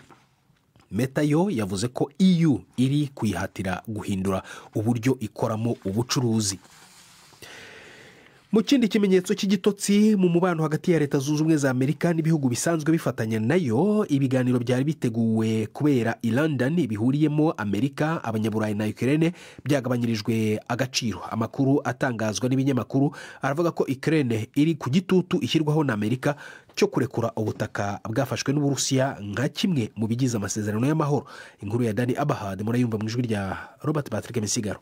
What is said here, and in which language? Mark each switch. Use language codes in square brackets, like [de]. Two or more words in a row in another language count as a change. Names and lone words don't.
[rw] Meta yo yavuze ko EU iri kwihatira guhindura uburyo ikoramo ubucuruzi. Mu kindi kimenyetso cy'igitotsi mu mubano hagati ya Leta Zunze Ubumwe za Amerika n'ibihugu bisanzwe bifatanya nayo, ibiganiro byari biteguwe kubera i London bihuriyemo Amerika, Abanyaburayi na Ukraine byagabanyirijwe agaciro. Amakuru atangazwa n'ibinyamakuru aravuga ko Ukraine iri ku gitutu ishyirwaho na Amerika cyo kurekura ubutaka bwafashwe n'Uburusiya nka kimwe mu bigize amasezerano y'amahoro. Inkuru ya Dani Abahad murayumva mu ijwi rya Robert Patrick Misigaro.